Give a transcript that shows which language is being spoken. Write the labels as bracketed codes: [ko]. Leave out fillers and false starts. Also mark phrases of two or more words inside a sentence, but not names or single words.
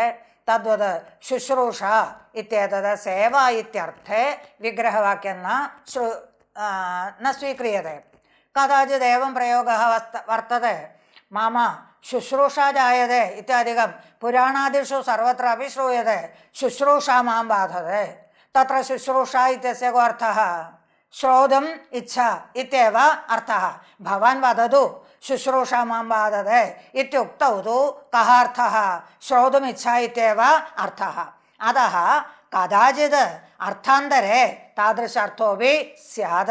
[sa] തദ്വത് ശുശ്രൂഷ ഇത്യേതത് സേവ ഇത്യർത്ഥേ വിഗ്രഹവാക്യം ന സ്വീക്രിയത്തെ. കഥാചിദേവം പ്രയോഗः വർത്തते. മമ ശുശ്രൂഷ ജായते ഇത്യാദികം പുരാണാദിഷു സർവത്ര അപി ശ്രൂയते. ശുശ്രൂഷ മാം ബാധते. तत्र शुश्रूषा इत्यस्य को अर्थः श्रोतुम् इच्छा इत्येव अर्थः। भवान् वदतु शुश्रूषा मां वदते इत्युक्तौ तु कः अर्थः? श्रोतुम् इच्छा इत्येव अर्थः। अतः कदाचित् अर्थान्तरे तादृश अर्थोऽपि स्यात्।